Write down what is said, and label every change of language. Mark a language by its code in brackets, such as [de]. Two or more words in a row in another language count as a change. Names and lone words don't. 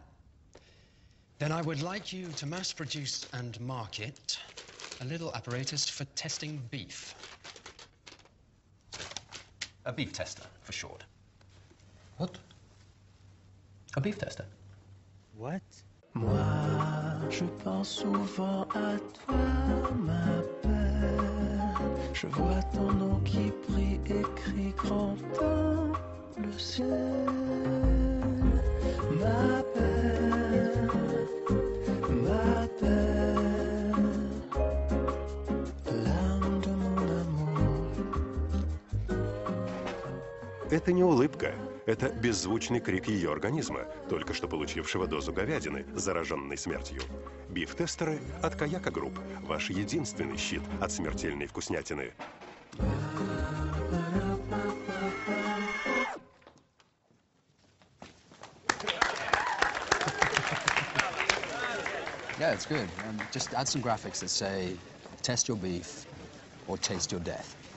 [en] Then I would like you to mass produce and market a little apparatus for testing beef. A beef tester, for short. What? A beef tester. What? [fr] Moi, je pense souvent à toi, ma belle. Je vois ton nom qui brille écrit grand dans le ciel. Ma belle, ma belle, l'âme de mon amour. [ru] Это не улыбка. Это беззвучный крик ее организма, только что получившего дозу говядины, зараженной смертью. Биф-тестеры от Каяка Групп. Ваш единственный щит от смертельной вкуснятины. [en] Yeah, it's good. Just add some graphics that say, test your beef or taste your death.